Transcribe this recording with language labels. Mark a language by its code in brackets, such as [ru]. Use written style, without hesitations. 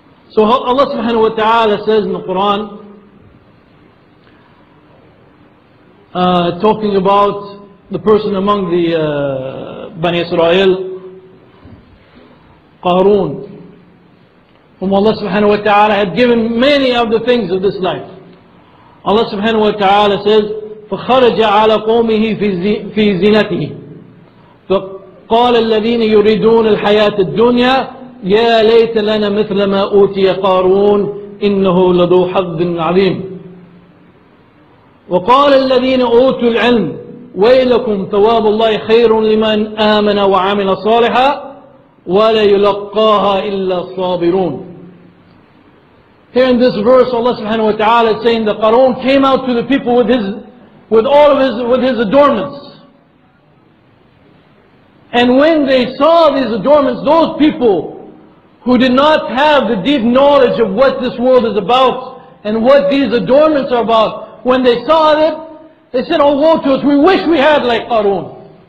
[en] So Allah subhanahu wa ta'ala says in the Quran, talking about the person among the Bani Israel, Qarun, whom Allah subhanahu wa ta'ala had given many of the things of this life. Allah subhanahu wa ta'ala says, [ar] فَخَرَجَ عَلَى قَوْمِهِ فِي زِنَتِهِ فَقَالَ الَّذِينَ يُرِيدُونَ الْحَيَاةَ الدُّنْيَا يَا لَيْتَ لَنَا مِثْلَ مَا أُوتِيَ قَارُونَ إِنَّهُ لَذُو حَظٍّ عَظِيمٍ وقال الذين أوتوا العلم ويلكم ثواب الله خير لمن آمن وعمل صالحا وَلَا يُلَقَّاهَا إِلَّا الصَّابِرُونَ. [en] Here in this verse, Allah subhanahu wa ta'ala is saying that Qarun came out to the people with his adornments. And when they saw these adornments, those people who did not have the deep knowledge of what this world is about and what these adornments are about, when they saw it, they said, oh woe to us, we wish we had like Qarun.